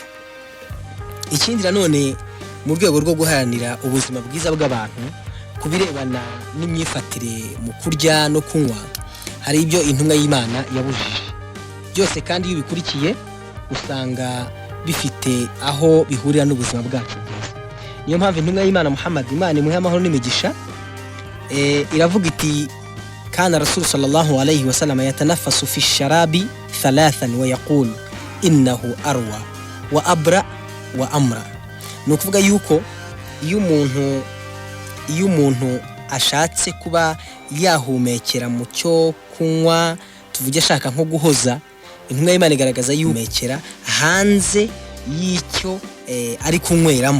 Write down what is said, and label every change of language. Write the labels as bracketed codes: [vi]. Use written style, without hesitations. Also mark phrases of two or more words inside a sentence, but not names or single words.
[rw] Ikindi nanone mu rwego rwo guharanira ubuzima bwiza bw'abantu kubirebana n'imyifatire mu kurya no kunywa, hari ibyo intumwa y'Imana yabujije. Byose kandi iyo bikurikiye usanga bifite aho bihurira n'ubuzima bwacu bwiza. Niyo mpamvu intumwa y'Imana Muhammad, Imana imuhe amahoro n'imigisha, iravuga iti [ar] كان رسول صلى الله عليه وسلم يتنفس في الشراب ثلاثا ويقول إنه أروى وأبرأ وأمرأ. [rw] Ni ukuvuga yuko iyo umuntu ashatse kuba yahumekera mu cyo kunywa, tuvuge ashaka nko guhoza, intumwa y'Imana igaragaza yumekera hanze y'icyo ari kunyweramo.